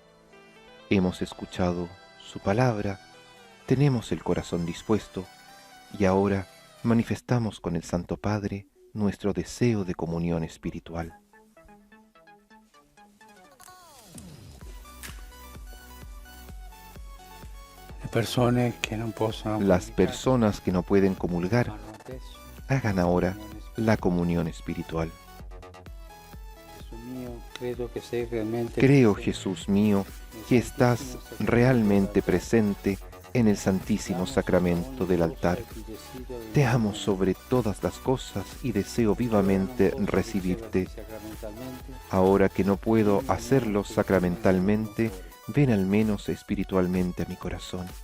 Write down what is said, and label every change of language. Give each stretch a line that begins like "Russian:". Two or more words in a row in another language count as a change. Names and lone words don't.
Spanish: Hemos escuchado su palabra, tenemos el corazón dispuesto y ahora manifestamos con el Santo Padre nuestro deseo de comunión espiritual.
Italian: persone che non possono
Spanish: Las personas que no pueden comulgar,
Italian: fanno adesso
Spanish: hagan ahora la comunión espiritual.
Italian: Gesù mio, credo che sei realmente
Spanish: Creo,
Italian: presente
Spanish: Jesús mío, que estás realmente presente en el Santísimo Sacramento del altar. Te amo sobre todas las cosas y deseo vivamente recibirte. Ahora que no puedo hacerlo sacramentalmente, ven al menos espiritualmente a mi corazón.